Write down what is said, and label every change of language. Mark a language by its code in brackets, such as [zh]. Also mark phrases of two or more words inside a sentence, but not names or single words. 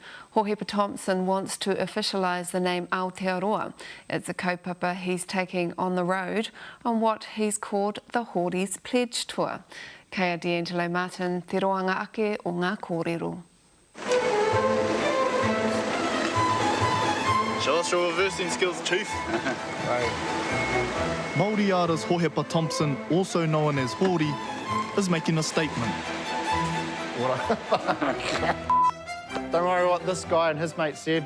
[en] Hohepa Thompson wants to officialise the name Aotearoa. It's a kaupapa he's taking on the road on what he's called the Hori's Pledge Tour. [mi] Kei D'Angelo Martin, te roanga ake o ngā kōrero. [en] Show us your reversing skills, Chief. Māori artist Hohepa Thompson, also known as Hori, is making a statement. Don't worry what this guy and his mate said.